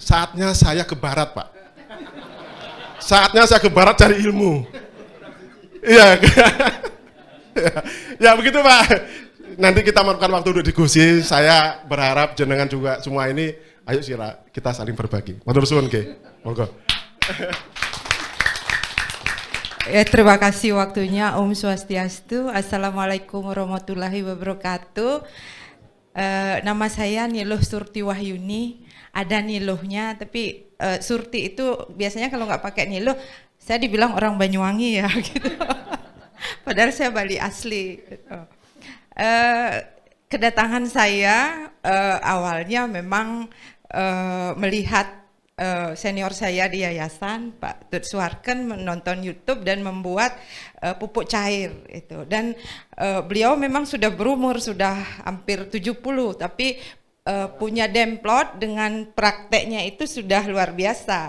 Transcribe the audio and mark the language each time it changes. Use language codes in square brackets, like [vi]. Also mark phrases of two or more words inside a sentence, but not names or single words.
[id] Saatnya saya ke barat Pak. Saatnya saya ke barat cari ilmu. Iya, ya begitu Pak. Nanti kita melakukan waktu untuk diskusi. Saya berharap jenengan juga semua ini, ayo Sira, kita saling berbagi. [jv] Matur suwun nggih. Monggo. [id] Terima kasih waktunya. [ban] Om Swastiastu. [ar] Assalamualaikum warahmatullahi wabarakatuh. [id] Nama saya Niluh Surti Wahyuni. Ada Niluhnya, tapi Surti itu biasanya kalau nggak pakai Niluh, saya dibilang orang Banyuwangi ya gitu. Padahal saya Bali asli. Gitu. Kedatangan saya awalnya memang melihat senior saya di yayasan Pak Tut Suharken menonton YouTube dan membuat pupuk cair itu, dan beliau memang sudah berumur, sudah hampir 70, tapi punya demplot dengan prakteknya itu sudah luar biasa.